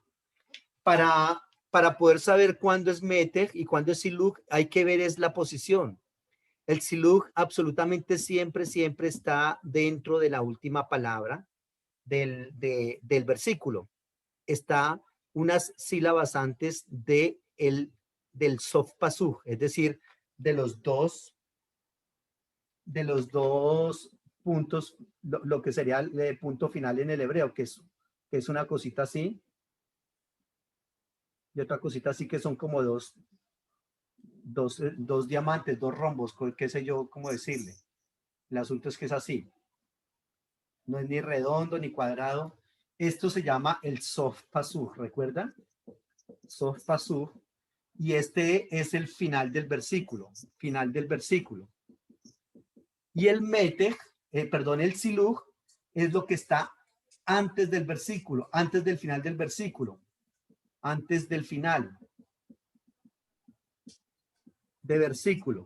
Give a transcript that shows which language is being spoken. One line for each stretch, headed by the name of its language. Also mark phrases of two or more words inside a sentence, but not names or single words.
Spanish: Para poder saber cuándo es metej y cuándo es silug, hay que ver es la posición. El silug absolutamente siempre está dentro de la última palabra del versículo. Está unas sílabas antes del
Hebrew: סוף פסוק,
Spanish: es decir, de los dos puntos, lo que sería el punto final en el hebreo, que es una cosita así, y otra cosita así que son como dos diamantes, dos rombos, qué sé yo cómo decirle. El asunto es que es así. No es ni redondo ni cuadrado. Esto se llama el
Hebrew: סוף פסוק,
Spanish: ¿recuerdan?
Hebrew: סוף פסוק.
Spanish: Y este es el final del versículo. Final del versículo. Y el metej, el silug, es lo que está antes del versículo, antes del final del versículo, antes del final de versículo.